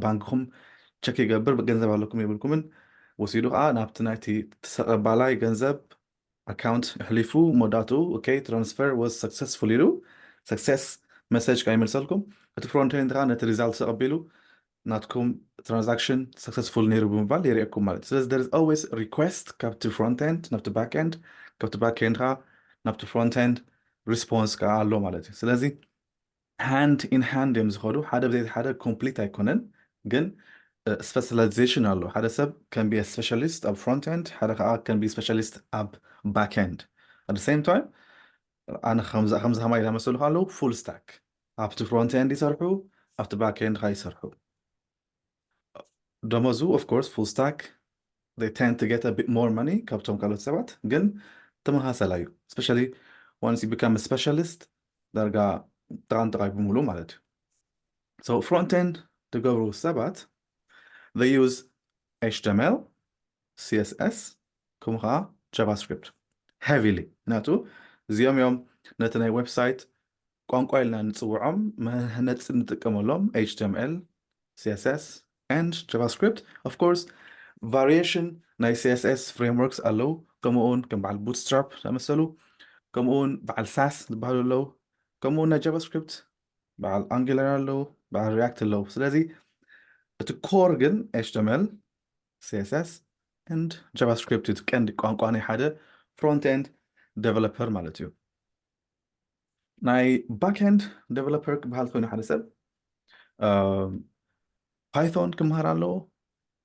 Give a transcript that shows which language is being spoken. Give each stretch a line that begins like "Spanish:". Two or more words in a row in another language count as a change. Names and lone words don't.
Tigrinya: ባንክኹም ቸክ ይገብር ገንዘብ ኣለኩም ይብልኩምን ወሲዱ ከዓ ናብቲ ናይቲ ተቐባላይ ገንዘብ አካውንት ሕሊፉ ሞዳቱ ኦኬ
English: transfer was successful
Tigrinya: ኢሉ
English: success message
Tigrinya: ካ ይመልሰልኩም እቲ
English: front end
Tigrinya: ከዓ ነቲ ሪዛልት ተቐቢሉ ናትኩም ትራንዛክሽን ሰክሰስፉል ነይሩ ብምባል የርእየኩም ማለት ስለዚ
English: there is always request
Tigrinya: ካብቲ
English: front end
Tigrinya: ናብቲ ባክ ኤንድ ካብቲ
English: back end
Tigrinya: ከዓ ናብቲ
English: front end
Tigrinya: ሪስፖንስ ከዓ ኣሎ ማለት እዩ ስለዚ
English: hand in hand
Tigrinya: እዮም ዝኸዱ ሓደ ብዘይቲ ሓደ ኮምፕሊት ኣይኮነን ግን ስፔሻላይዜሽን ኣሎ ሓደ ሰብ
English: can be specialist
Tigrinya: ኣብ
English: front end
Tigrinya: ሓደ ከዓ
English: can be specialist
Tigrinya: ኣብ
English: back end at the same time
Tigrinya: ኣነ ከምዚ ከማይ ዝኣመሰሉ ኣለዉ
English: full stack
Tigrinya: ኣብቲ
English: front end
Tigrinya: ይሰርሑ ኣብቲ
English: back end
Tigrinya: ከዓ ይሰርሑ ደመዙ
English: of course full stack they tend to get a bit more money
Tigrinya: ካብቶም ካልኦት ሰባት ግን ተመሳሰላ እዩ
English: especially once you become a specialist
Tigrinya: ዳርጋ ጠቃንጠቃይ ብምሉ ማለት እዩ
English: so front end
Tigrinya: ዝገብሩ ሰባት
English: they use HTML CSS
Tigrinya: ከምኡ ከዓ
English: JavaScript heavily
Tigrinya: ናቱ እዚኦም እዮም ነቲ ናይ ዌብሳይት ቋንቋ ኢልና ንፅውዖም መህነፂ ንጥቀመሎም
English: HTML CSS and JavaScript of course variation
Tigrinya: ናይ
English: CSS frameworks
Tigrinya: ኣለዉ ከምኡውን ከም በዓል bootstrap ዝኣመሰሉ ከምኡውን በዓል ሳስ ዝበሃሉ ኣለዉ ከምኡውን ናይ JavaScript በዓል Angular ኣለዉ በዓል React ኣለዉ ስለዚ እቲ ኮር ግን
English: HTML CSS and JavaScript
Tigrinya: እዩ ቀንዲ ቋንቋ ናይ ሓደ
English: front end developer
Tigrinya: ማለት እዩ ናይ
English: backend developer
Tigrinya: ክበሃል ኮይኑ ሓደ ሰብ ፓይቶን ክምሃር ኣለዎ